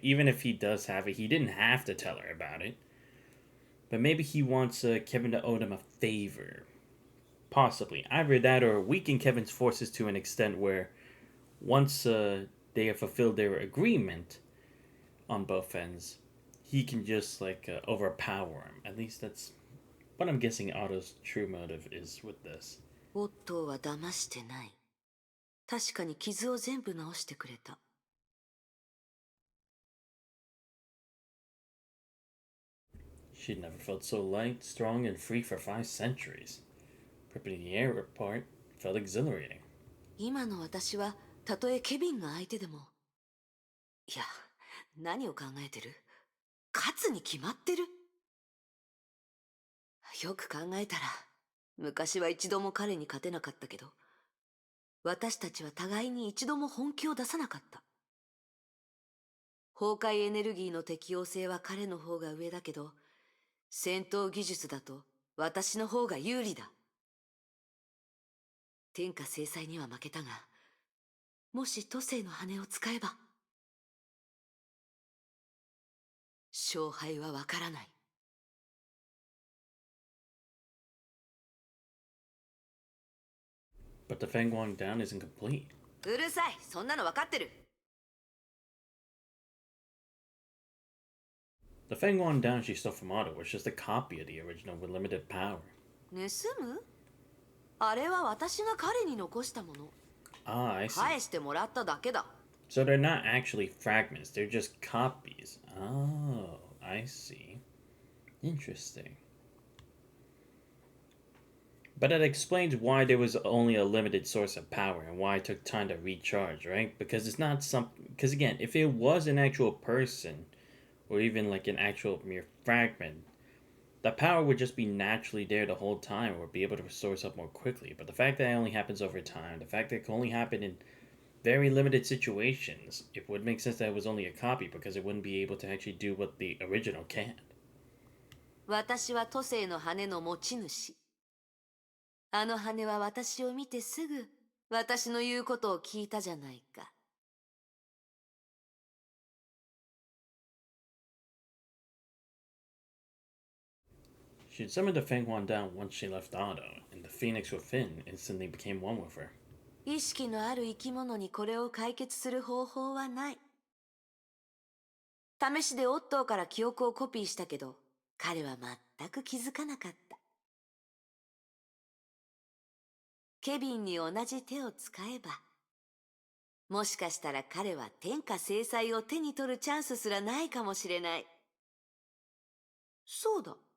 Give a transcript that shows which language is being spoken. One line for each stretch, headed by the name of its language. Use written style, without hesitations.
English: Even if he does have it, he didn't have to tell her about it. But maybe he wants Kevin to owe him a favor. Possibly. Either that or weaken Kevin's forces to an extent where once they have fulfilled their agreement on both ends, he can just overpower him. At least that's what I'm guessing Otto's true motive is with this.
Japanese: オットーは騙してない。確かに傷を全部治してくれた。
English: She'd never felt so light, strong, and free for 5 centuries. Ripping the air apart felt exhilarating.
Japanese: 今の私はたとえケビンが相手でも。いや、何を考えてる？勝つに決まってる。よく考えたら、昔は一度も彼に勝てなかったけど、私たちは互いに一度も本気を出さなかった。崩壊エネルギーの適応性は彼の方が上だけど、戦闘技術だと私の方が有利だ。天下制裁には負けたが、もし都政の羽を使えば、勝敗はわからない。
English: But the Fang Wang down isn't complete.
Japanese: うるさい、そんなのわかってる。
English: The Fang Wang down she stole from Otto was just a copy of the original with limited power.
Japanese: 盗む？あれは私が彼に残したもの。
English: Ah, I see.
Japanese: 返してもらっただけだ。
English: So they're not actually fragments, they're just copies. Oh, I see. Interesting. But that explains why there was only a limited source of power and why it took time to recharge, right? Because it's not something. Because again, if it was an actual person, or even like an actual mere fragment, the power would just be naturally there the whole time or be able to source up more quickly. But the fact that it only happens over time, the fact that it can only happen in very limited situations, it would make sense that it was only a copy because it wouldn't be able to actually do what the original can.
Japanese: 私は都政の羽の持ち主。あの羽は私を見てすぐ私の言うことを聞いたじゃないか。
English: She had summoned the Feng Huan down once she left Otto, and the phoenix within instantly became one with her.
Japanese: 意識のある生き物にこれを解決する方法はない。試しでオットーから記憶をコピーしたけど、彼は全く気づかなかった。ケビンに同じ手を使えば、もしかしたら彼は天下制裁を手に取るチャンスすらないかもしれない。そうだ。